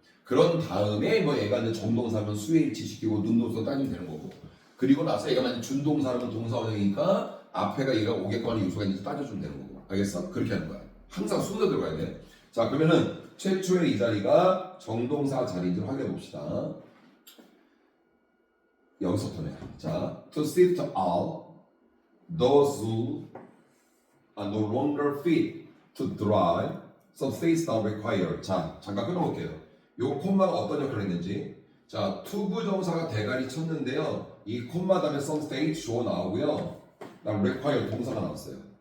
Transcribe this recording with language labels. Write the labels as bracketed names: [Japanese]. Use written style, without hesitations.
[Korean] 그런 다음에 뭐 얘가 이제 정동사면 수일치 시키고 능동사 따지면 되는 거고 그리고 나서 얘가 만약 준동사라면 동사원형이니까 앞에가 얘가 오게끔 하는 요소가 있는지 따져주면 되는 거고 알겠어? 그렇게 하는 거야. 항상 순서 들어가야 돼. 자, 그러면은 최초의 이 자리가 정동사 자리인지 확인해 봅시다. 여기서부터네. [English] 자, to sift out those who are no longer fit to drive, some states now require. [Korean] 자, 잠깐 끊어볼게요. 요 콤마가 어떤 역할을 했는지. 자, 투부정사가 대가리 쳤는데요. 이 콤마 다음에 [English] some states [Korean] 주어 나오고요. 그다음 require 동사가 나왔어요.